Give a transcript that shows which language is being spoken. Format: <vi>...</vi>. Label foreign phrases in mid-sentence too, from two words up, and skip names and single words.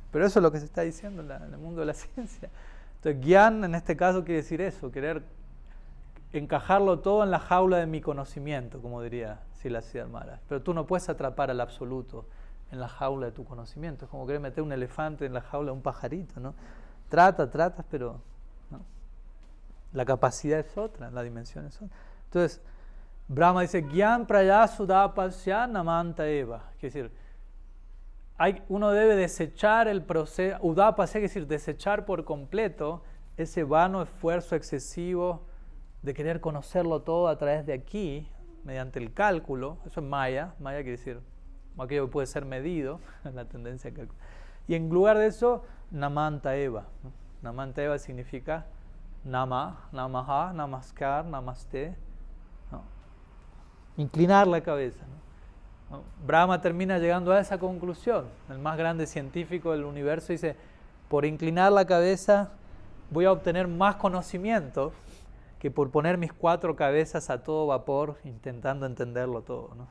<es>Pero eso es lo que se está diciendo en el mundo de la ciencia. Entonces, Gyan en este caso quiere decir eso, querer encajarlo todo en la jaula de mi conocimiento, como diría Srila Siddhartha Maharaj. Pero tú no puedes atrapar al absoluto en la jaula de tu conocimiento. Es como querer meter un elefante en la jaula de un pajarito, ¿no? Tratas, pero ¿no? La capacidad es otra, la dimensión es otra. Entonces, Brahma dice,</es> <sa>Gyan prayasu udapasya namanta eva.</sa> <es>Es decir, uno debe desechar el proceso, udapasya, es decir, desechar por completo ese vano esfuerzo excesivo de querer conocerlo todo a través de aquí, mediante el cálculo. Eso es Maya. Maya quiere decir aquello que puede ser medido, la tendencia a calcular. Y en lugar de eso,</es> <sa>Namanta Eva. Namanta Eva</sa> <es>significa</es> <sa>Nama, Namaha, Namaskar, Namaste.</sa> <es>¿No? Inclinar la cabeza. ¿No? Brahma termina llegando a esa conclusión. El más grande científico del universo dice, por inclinar la cabeza voy a obtener más conocimiento que por poner mis 4 cabezas a todo vapor intentando entenderlo todo, ¿no?</es>